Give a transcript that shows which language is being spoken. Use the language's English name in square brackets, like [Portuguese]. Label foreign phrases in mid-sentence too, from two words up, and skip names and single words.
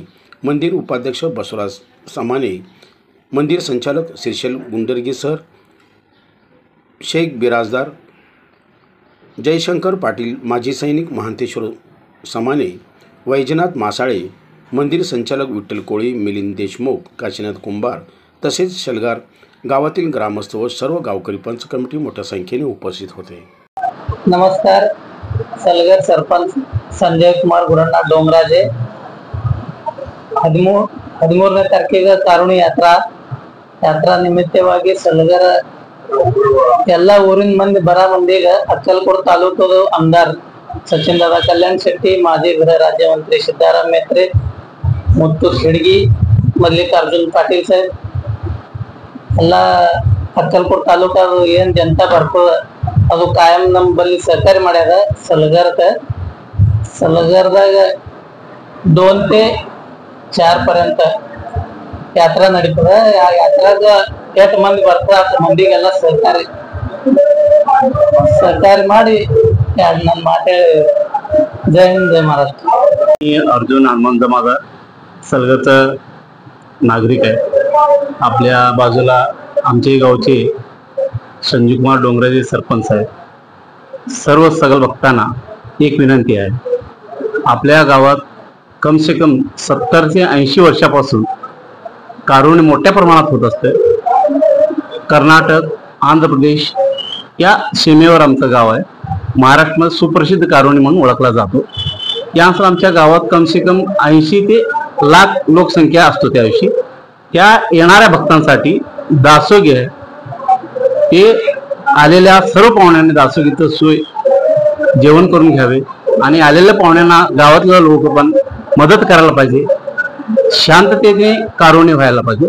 [Marathi] मंदिर उपाध्यक्ष बसवराज सामाने, मंदिर संचालक शीर्षल गुंडरगी सर, शेख बिराजदार, जयशंकर पाटील, माजी सैनिक महांतेश्वर सामाने, वैजनाथ मासाळे, मंदिर संचालक विठ्ठल कोळी, मिलिंद देशमुख, काशीनाथ कुंभार तसेच सलगर गावातील ग्रामस्थ व सर्व गावकरी पंच कमिटी मोठ्या संख्येने उपस्थित होते। [Kannada] नमस्कार। सलगर सरपंच संजय कुमार गुरण्णा डोंगराजे 13ನೇ ತಾರೀಕಿಗೆ ಕಾರುಣಿ ಯಾತ್ರಾ ನಿಮಿತ್ತವಾಗಿ ಸಲಗರ ಎಲ್ಲ ಊರಿನ ಮಂದಿ ಬರ ಮಂದಿಗೆ ಅಕ್ಕಲಕೋಟ ತಾಲೂಕದ ಆಮದಾರ್ ಸಚಿನ್ ದಾदा ಕಲ್ಯಾಣ ಶೆಟ್ಟಿ, ಮಾಜಿ ಗೃಹ ರಾಜ್ಯ ಮಂತ್ರಿ ಸಿದ್ದರಾಮ ಮೇತ್ರೆ, ಮುತ್ತು ಖಿಡ್ಗಿ, ಮಲ್ಲಿಕಾರ್ಜುನ್ ಪಾಟೀಲ್ ಸಾಹೇಬ್ ಎಲ್ಲ ಅಕ್ಕಲಕೋಟ ತಾಲೂಕದ ಏನ್ ಜನತಾ ಬರ್ತದ ಅದು ಕಾಯಂ ನಮ್ಮಲ್ಲಿ ಸಹಕಾರಿ ಮಾಡ್ಯಾರ। ಸಲಗರದಾಗ [Marathi] 2 ते 4 पर्यंत यात्रा [Kannada] ನಡೀತದ। ಆ ಯಾತ್ರಾಗ 8 ಮಂದಿ ಬರ್ತಾರೆ, ಮಂದಿಗೆಲ್ಲ ಸಹಕಾರಿ ಮಾಡಿ ನನ್ನ ಮಾತೆ [Marathi] जय हिंद जय महाराष्ट्र। मी अर्जुन हनुमंत मागा सलगरचा नागरिक आहे। आपल्या बाजूला आमचे गावचे संजय कुमार डोंगराजे सरपंच आहे। सर्व सगळ भक्तांना एक विनंती आहे, आपल्या गावात [Hindi] कम से कम [Marathi] 70 ते 80 वर्षापासून कारुणी मोठ्या प्रमाणात होत असते। कर्नाटक, आंध्र प्रदेश या सीमेवर आमचं गाव आहे। महाराष्ट्रामध्ये सुप्रसिद्ध कारुणी म्हणून ओळखला जातो। यानंतर आमच्या गावात [Hindi] कम से कम [Marathi] 80 ते लाख लोकसंख्या असतो। त्या दिवशी त्या येणाऱ्या भक्तांसाठी दासोगी आहे। ते आलेल्या सर्व पाहुण्यांनी दासोगीचं सोय जेवण करून घ्यावे आणि आलेल्या पाहुण्यांना गावातले लोक पण मदत करायला पाहिजे, शांततेने कारुणी व्हायला पाहिजे।